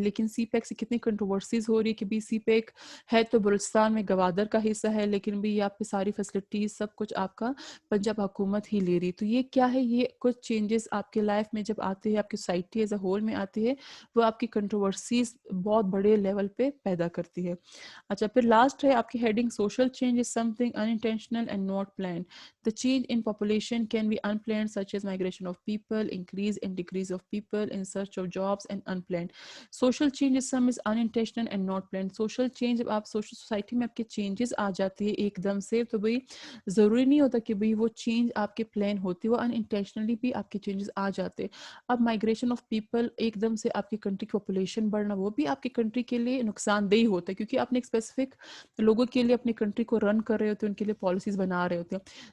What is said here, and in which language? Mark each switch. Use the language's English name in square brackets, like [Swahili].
[Urdu] لیکن سی پیک سے کتنی کنٹروورسیز ہو رہی ہے کہ بھی سی پیک ہے تو بلوچستان میں گوادر کا حصہ ہے, لیکن بھی آپ کی ساری فیسلٹیز سب کچھ آپ کا پنجاب حکومت ہی لے رہی. تو یہ کیا ہے, یہ کچھ چینجز آپ کے لائف میں جب آتے ہیں, آپ کی سوسائٹی ایز اے ہول میں آتی ہے, وہ آپ کی کنٹروورسیز بہت بڑے لیول پہ پیدا کرتی ہے. اچھا, پھر لاسٹ ہے آپ کی heading [English] Social change is something unintentional and not planned. The change in population can be unplanned, such as migration of people, increase and decrease of people in search of jobs, and unplanned. Social change is unintentional and not planned. Social change [Urdu] جب آپ social society میں آپ کے changes آ جاتے ہیں ایک دم سے, تو بھئی ضروری نہیں ہوتا کہ بھئی وہ چینج آپ کے پلان ہوتی, وہ انٹینشنلی بھی آپ کے چینجز آ جاتے. اب مائگریشن آف پیپل, ایک دم سے آپ کی کنٹری کی پاپولیشن بڑھنا, وہ بھی آپ کی کنٹری کے لیے نقصان دہ ہوتا ہے, کیونکہ آپ نے ایک اسپیسیفک لوگوں کے لیے اپنی کنٹری کو رن کر رہے ہوتے ہیں, ان کے لیے پالیسیز بنا رہے ہوتے ہیں.